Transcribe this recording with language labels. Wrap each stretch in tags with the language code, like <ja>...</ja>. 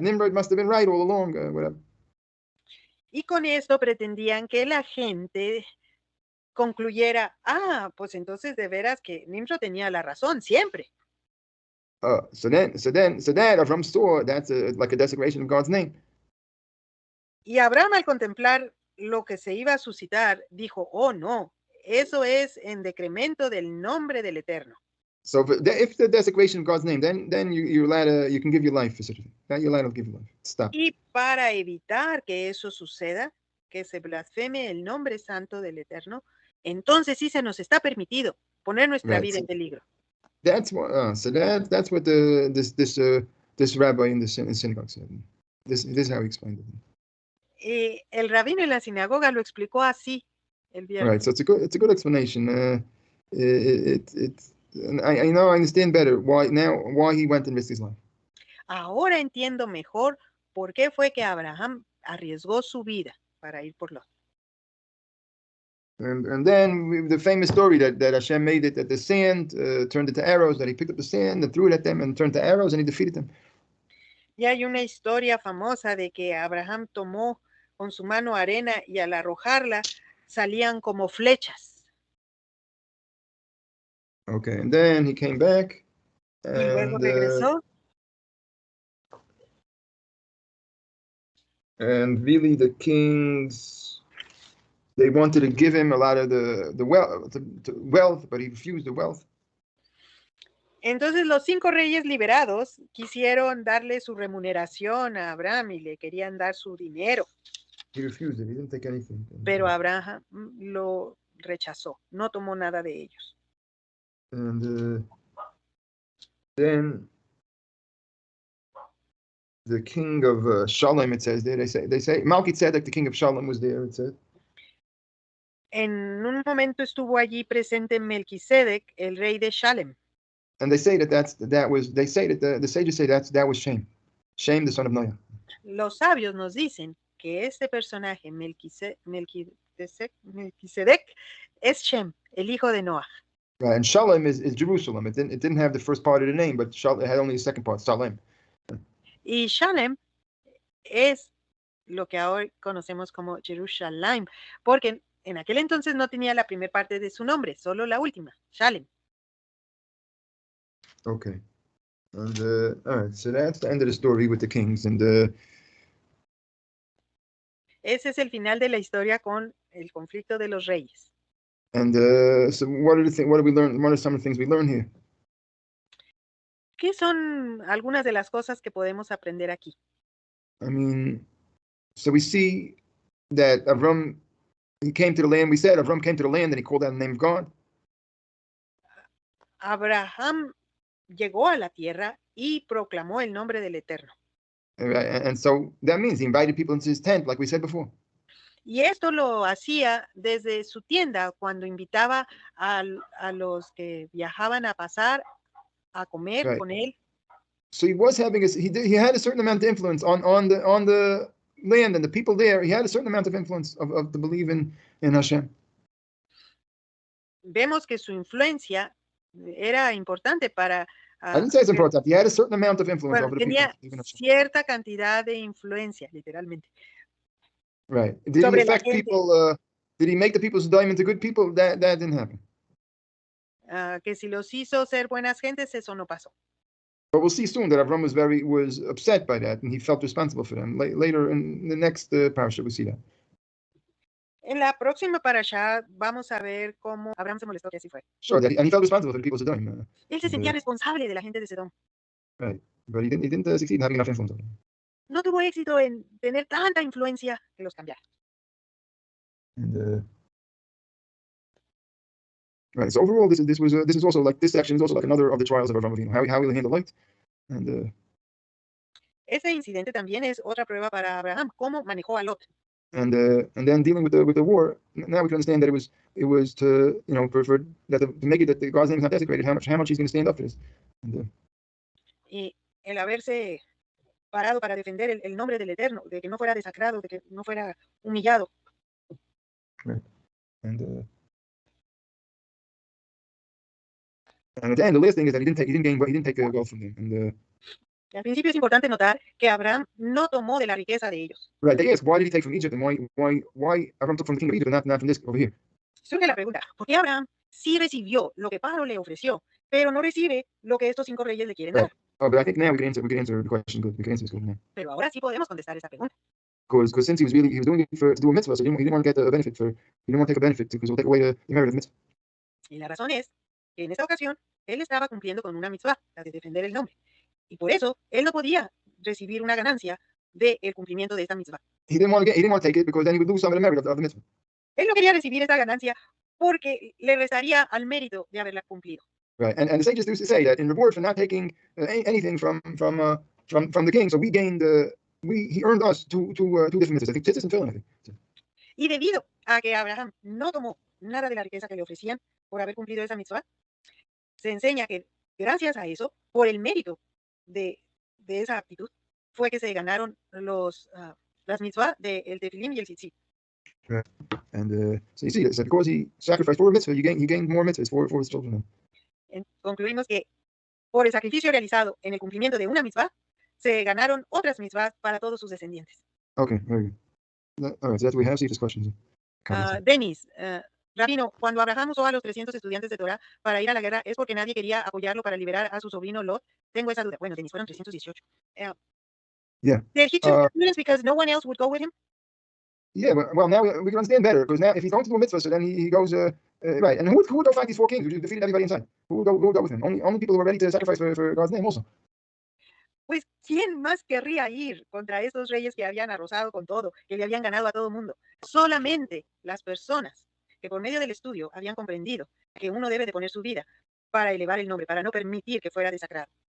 <en>Nimrod must have been right all along, whatever.</en> <es>Y con esto pretendían que la gente concluyera, pues entonces de veras que Nimrod tenía la razón siempre.</es> <en>So that Avram saw that's like a desecration of God's name.</en> <es>Y Abraham al contemplar lo que se iba a suscitar dijo, oh no, eso es en decremento del nombre del Eterno.</es> <en>So if the desecration of God's name, then you're allowed you can give your life for such a thing. Then you're allowed to give your life. Stop.</en> <es>Y para evitar que eso suceda, que se blasfeme el nombre santo del Eterno, entonces sí se nos está permitido poner nuestra vida en peligro.</es> <en>That's what. That's what this rabbi in the synagogue said. This is how he explained it.</en> <es>El rabino en la sinagoga lo explicó así el viernes.</es> <en>Right. So it's a good explanation. I know I understand better why he went and risked his life.</en> <es>Ahora entiendo mejor por qué fue que Abraham arriesgó su vida para ir por Lot.</es> <en>And then the famous story that Hashem made it that the sand turned into arrows, that he picked up the sand and threw it at them and turned to arrows and he defeated them.</en> <es>Y hay una historia famosa de que Abraham tomó con su mano arena y al arrojarla salían como flechas.</es> <en>Okay, and then he came back,</en> <es>Y luego</es> <en>and</en> <es>regresó</es> <en>really the kings, they wanted to give him a lot of the wealth, but he refused the wealth.</en> <es>Entonces los 5 reyes liberados quisieron darle su remuneración a Abraham y le querían dar su dinero,</es> <en>He refused it. He didn't take anything.</en> <es>pero Abraham lo rechazó, no tomó nada de ellos.</es> <en>And then the king of Shalem, it says there, they say Melchizedek, the king of Shalem, was there. It said.</en> <es>En un momento estuvo allí presente Melquisedec, el rey de Shalem.</es> <en>And they say they say that the sages say that was Shem, the son of Noah.</en> <es>Los sabios nos dicen que este personaje, Melquisedec, es Shem, el hijo de Noah.</es> <en>Right, and Shalem is Jerusalem. It didn't have the first part of the name, but it had only the second part, Shalem.</en> <es>Y Shalem es lo que ahora conocemos como Jerusalem, porque en aquel entonces no tenía la primera parte de su nombre, solo la última, Shalem.</es> <en>Okay. And all right, so that's the end of the story with the kings. And</en> <es>ese es el final de la historia con el conflicto de los reyes.</es> <en>And so what do we learn? What are some of the things we learn here?</en> <es>¿Qué son algunas de las cosas que podemos aprender aquí?</es> <en>I mean, so we see that Avram, he came to the land. We said Avram came to the land and he called out the name of God.</en> <es>Abraham llegó a la tierra y proclamó el nombre del Eterno.</es> <en>And so that means he invited people into his tent, like we said before.</en> <es>Y esto lo hacía desde su tienda cuando invitaba a los que viajaban a pasar a comer con él.</es> <en>So he was having he had a certain amount of influence on the land and the people there. He had a certain amount of influence of the belief in Hashem.</en> <es>Vemos que su influencia era importante para.</es> <en>I didn't say it's important. He had a certain amount of influence over the</en> <es>tenía</es> <en>people.</en> <es>Cierta cantidad de influencia, literalmente.</es> <en>Right. Did he affect people? Did he make the people's dime into good people? That didn't happen.</en> <es>Que si los hizo ser buenas gentes, eso no pasó.</es> <en>But we'll see soon that Avram was upset by that, and he felt responsible for them. Later in the next parasha, we see that.</en> <es>En la próxima parasha vamos a ver cómo Abraham se molestó que así fue.</es> <en>Sure, and he felt responsible for the people of Sodom.</en> <es>Él se sentía responsable de la gente de Sodom.</es> <en>Right, but he didn't succeed in having enough influence.</en> <es>No tuvo éxito en tener tanta influencia que los cambiara.</es> <en>And right, so overall, this is also like this section is also like another of the trials of Avram Avinu. How he will handle light, and</en> <es>ese incidente también es otra prueba para Abraham, cómo manejó a Lot.</es> <en>And then dealing with the war. Now we can understand that it was to for that to make it that the God's name is not desecrated. How much he's going to stand up for this. And,</en> <es>y el haberse parado para defender el nombre del Eterno, de que no fuera desacrado, de que no fuera humillado.</es> <en>Right. And at the end, the last thing is that he didn't take gold from them. And</en> <es>al principio es importante notar que Abraham no tomó de la riqueza de ellos.</es> <en>Right. They ask, why did he take from Egypt, and why Abraham took from the king of Egypt and not from this over here?</en> <es>Surge la pregunta, ¿por qué Abraham sí recibió lo que Pablo le ofreció, pero no recibe lo que estos 5 reyes le quieren dar?</es> <en>Oh, but I think now we can answer the question good. We can answer this good now.</en> <es>Pero ahora sí podemos contestar esa pregunta.</es> <en>Because since he was doing it to do a mitzvah, so he didn't want to get a benefit he didn't want to take a benefit because it'll take away the merit of the mitzvah.</en> <es>Y la razón es que en esta ocasión él estaba cumpliendo con una mitzvah, la de defender el nombre. Y por eso él no podía recibir una ganancia del cumplimiento de esta mitzvah.</es> <en>He didn't want to take it because then he would lose some of the merit of the mitzvah.</en> <es>Él no quería recibir esa ganancia porque le restaría al mérito de haberla cumplido.</es> <en>Right, and the sages do say that in reward for not taking anything from the king, so we gained he earned us two different mitzvahs. I think tzitzis and tefillin, I think.</en> <es>Y debido a que Abraham no tomó nada de la riqueza que le ofrecían por haber cumplido esa mitzvah, se enseña que gracias a eso, por el mérito de esa actitud, fue que se ganaron las mitzvah del tefilim y el tzitzit.</es> <en>Right. And so you see, so because he sacrificed for a mitzvah, he gained more mitzvahs for his children.</en> <es>Concluimos que por el sacrificio realizado en el cumplimiento de una mitzvah, se ganaron otras mitzvahs para todos sus descendientes.</es> <en>Okay, very good. All right, so that's what we have. See if there's questions.</en> <es>Denis, Rabino, cuando Abraham usó a los 300 estudiantes de Torah para ir a la guerra, ¿es porque nadie quería apoyarlo para liberar a su sobrino Lot? Tengo esa duda. Bueno, Denis, fueron 318.</es> <en>Yeah. Did he choose the students because no one else would go with him? Yeah, well, now we can understand better, because now if he's going to do a mitzvah, so then he goes, right. And who would go fight these four kings who defeated everybody inside? Who would go with him? Only people who are ready to sacrifice for God's name also.</en> <es>Pues, ¿quién más querría ir contra esos reyes que habían arrasado con todo, que le habían ganado a todo el mundo? Solamente las personas que por medio del estudio habían comprendido que uno debe de poner su vida para elevar el nombre, para no permitir que fuera desacrado.</es>